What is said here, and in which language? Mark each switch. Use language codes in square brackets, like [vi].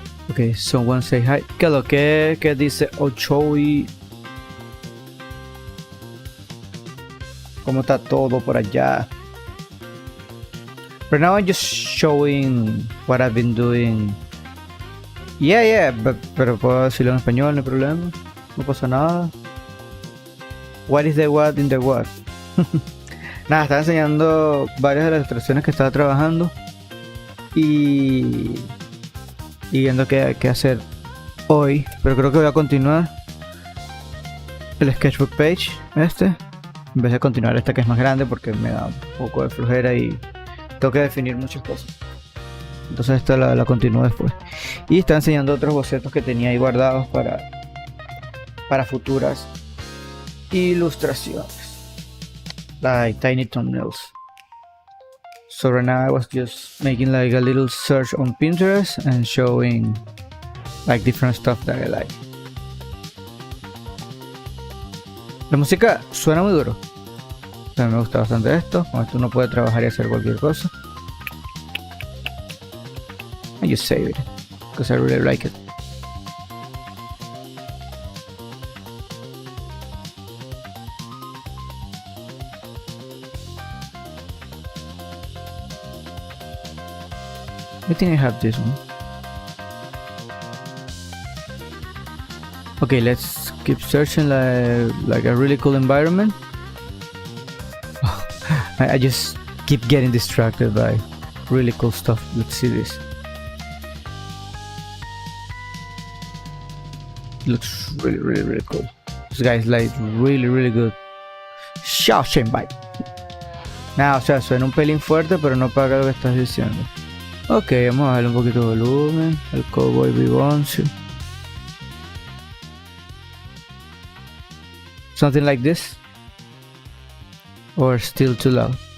[en] Okay, someone say hi. [es] ¿Qué lo que dice Ochoy? ¿Cómo está todo por allá? [en] Right now I'm just showing what I've been doing. [es] Yeah, pero puedo decirlo en español, no hay problema. No pasa nada. [en] What is the what in the what? [es] Nada, estaba enseñando varias de las ilustraciones que estaba trabajando y viendo qué hacer hoy, pero creo que voy a continuar el sketchbook page en vez de continuar esta que es más grande, porque me da un poco de flojera y tengo que definir muchas cosas. Entonces esta la continúo después. Y está enseñando otros bocetos que tenía ahí guardados para futuras ilustraciones, [en] like tiny thumbnails. So right now I was just making like a little search on Pinterest and showing like different stuff that I like. [es] La música suena muy duro. O sea, me gusta bastante esto. Con esto uno puede trabajar y hacer cualquier cosa. [en] I just save it because I really like it. I think I have this one. Okay, let's keep searching like a really cool environment. I just keep getting distracted by really cool stuff. Let's see this. Looks really cool. This guy is like really good. Xiao Shenbai. [es] Nah, o sea, suena un pelín fuerte, pero no para lo que estás diciendo. Ok, vamos a darle un poquito de volumen. El Cowboy Vivoncio. [en] Something like this. Or still too loud.